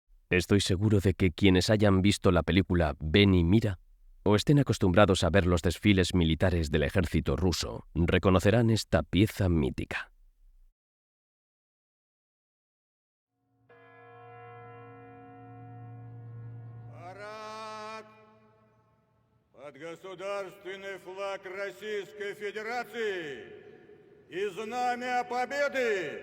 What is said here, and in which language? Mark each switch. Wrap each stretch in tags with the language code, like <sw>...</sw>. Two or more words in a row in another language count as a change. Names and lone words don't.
<es>Estoy seguro de que quienes hayan visto la película Ven y mira, o estén acostumbrados a ver los desfiles militares del ejército ruso, reconocerán esta pieza mítica.</es> <ru>Под государственный флаг Российской Федерации и знамя Победы!</ru>